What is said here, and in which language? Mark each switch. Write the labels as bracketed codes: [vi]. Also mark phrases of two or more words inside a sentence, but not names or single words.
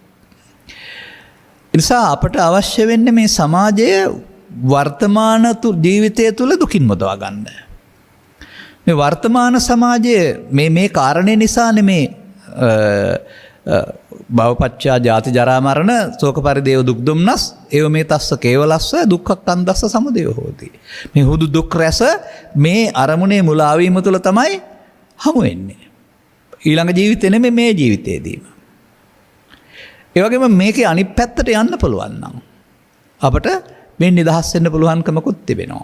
[si] නිසා අපට අවශ්‍ය වෙන්නේ මේ සමාජයේ වර්තමාන ජීවිතය තුළ දුකින් මුදවා ගන්න. මේ වර්තමාන සමාජයේ මේ කාරණේ නිසානේ මේ [pi] භවපච්චා ජාති ජරා මරණ ශෝක පරිදේව [si] දුක් දුම්නස් ඒව මේ [pi] තස්ස කේවලස්ස දුක්ඛක්ඛන්දස්ස සමුදය හෝති. [si] මේ හුදු දුක් රැස මේ අරමුණේ මුලා වීම තුළ තමයි හමු වෙන්නේ. ඊළඟ ජීවිතේ නෙමෙයි මේ ජීවිතේදීම. ඒ වගේම මේකේ අනිත් පැත්තට යන්න පුළුවන් නම් අපට මේ නිදහස් වෙන්න පුළුවන්කමකුත් තිබෙනවා.